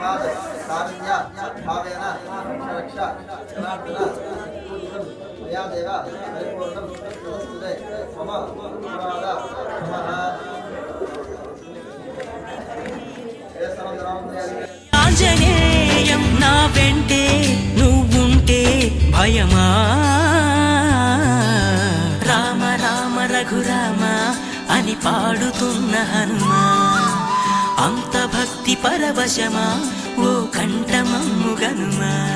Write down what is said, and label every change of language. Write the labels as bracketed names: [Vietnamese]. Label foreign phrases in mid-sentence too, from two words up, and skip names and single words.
[Sanskrit] तस्मात् कारण्य भावेन रक्ष जनार्दन मया देव परिपूर्णं तदस्तुते मम अपराध क्षमः [Telugu] ఆంజనేయం నా వెంటే నువ్వుంటే భయమా రామ రామ రఘురామ అని పాడుతున్న హనుమా అంత భక్తి పరవశమా ఓ కంఠమమ్ము గనుమా